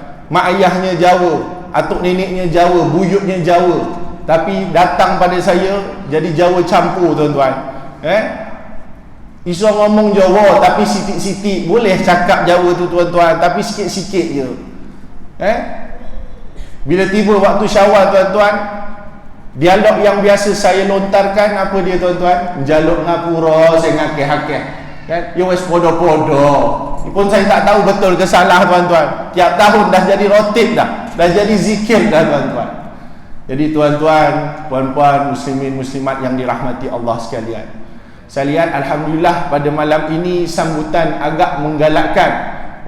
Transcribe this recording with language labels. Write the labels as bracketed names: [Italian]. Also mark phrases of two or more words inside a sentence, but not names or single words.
[Malay] Mak ayahnya Jawa, atuk neneknya Jawa, buyutnya Jawa, tapi datang pada saya jadi Jawa campur tuan-tuan. [Javanese] Isu ngomong Jawa tapi sitik-sitik. [Malay] Boleh cakap Jawa tu tuan-tuan, tapi sikit-sikit je. Bila tiba waktu Syawal tuan-tuan, dialog yang biasa saya lontarkan apa dia tuan-tuan? [Javanese] Jaluk ngapura saya ngakeh-hakeh kan? Ya wes podo-podo. [Malay] Ini pun saya tak tahu betul ke salah tuan-tuan. Tiap tahun dah jadi rotib dah jadi zikir dah tuan-tuan. Jadi tuan-tuan, puan-puan, muslimin, muslimat yang dirahmati Allah sekalian, saya lihat Alhamdulillah pada malam ini sambutan agak menggalakkan.